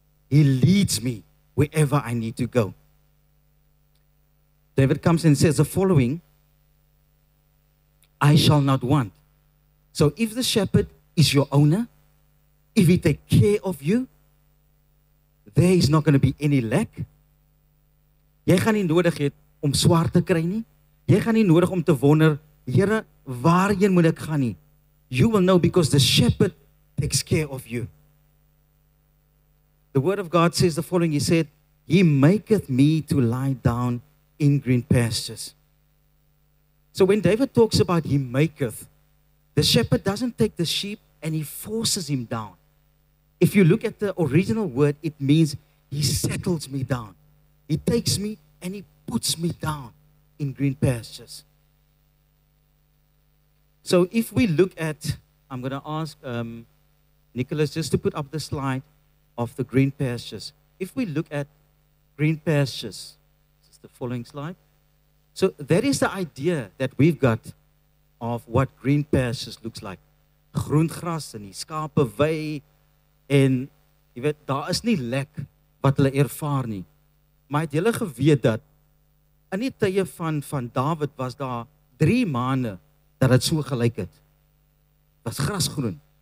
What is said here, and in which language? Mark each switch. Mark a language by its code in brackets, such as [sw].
[en] He leads me wherever I need to go. David comes and says the following, I shall not want. So if the shepherd is your owner, if he takes care of you, there is not going to be any lack. [af] Jy gaan nie nodig hê om swaar te kry nie. Jy gaan nie nodig om te wonder, Here, waarheen moet ek gaan nie? [en] You will know because the shepherd takes care of you. The word of God says the following, he said, he maketh me to lie down in green pastures. So when David talks about he maketh, the shepherd doesn't take the sheep and he forces him down. If you look at the original word, it means he settles me down. He takes me and he puts me down in green pastures. So if we look at, I'm going to ask Nicholas just to put up the slide of the green pastures. If we look at green pastures. This is the following slide. So that is the idea that we've got of what green pastures looks like. [af] Groen gras en die skape wei en jy weet daar is nie lek wat hulle ervaar nie. Maar het julle geweet dat in die tye van Dawid was daar 3 maande dat dit so gelyk het. Was grasgroen.